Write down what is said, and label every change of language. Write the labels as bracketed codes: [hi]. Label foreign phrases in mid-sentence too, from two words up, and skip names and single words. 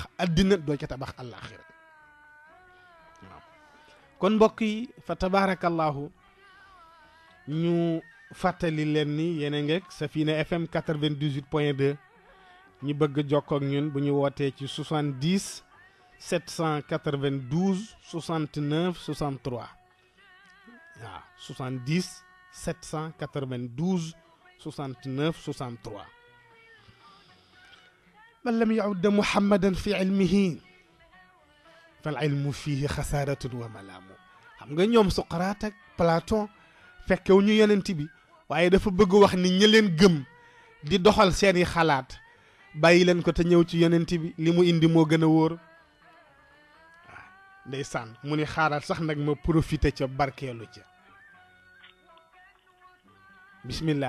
[wo] addina doo ca tabax àllaaxira waaw kon mbokk yi fa tabaarakallahu ñu fàttali leen ni yéen a ngeeg Safina FM 98.2 ñu bëgg jokkoo ak ñun bu ñu wootee ci 70 792 69 63 waaw 70 792 69 63 [ar] من لم يعد محمدا في علمه فالعلم فيه خسارة وملام [wo] xam nga ñoom Socrate ak Platon fekkew ñu yonent bi waaye dafa bëgg wax ni ñi leen gëm di doxal seeni xalaat bàyyi leen ko te ñëw ci yonent bi li mu indi moo gën a wóor waaw ndeysaan mu ni xaaral sax nag ma profité ca barkeelu ca bismillah